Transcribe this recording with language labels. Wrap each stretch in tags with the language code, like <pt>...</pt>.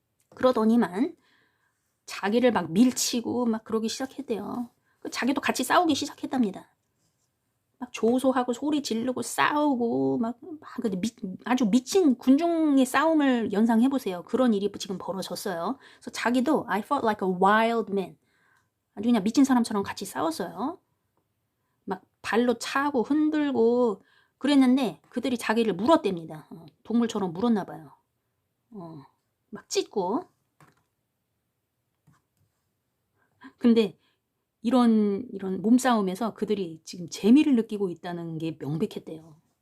<ko>그러더니만 자기를 막 밀치고 막 그러기 시작했대요. 자기도 같이 싸우기 시작했답니다. 막 조소하고 소리 지르고 싸우고 막 아주 미친 군중의 싸움을 연상해보세요. 그런 일이 지금 벌어졌어요. 그래서 자기도</ko> <en>I felt like a wild man.</en> <ko>아주 그냥 미친 사람처럼 같이 싸웠어요. 막 발로 차고 흔들고 그랬는데 그들이 자기를 물었답니다. 동물처럼 물었나 봐요. 막 찢고. 근데 이런 몸싸움에서 그들이 지금 재미를 느끼고 있다는 게 명백했대요.</ko>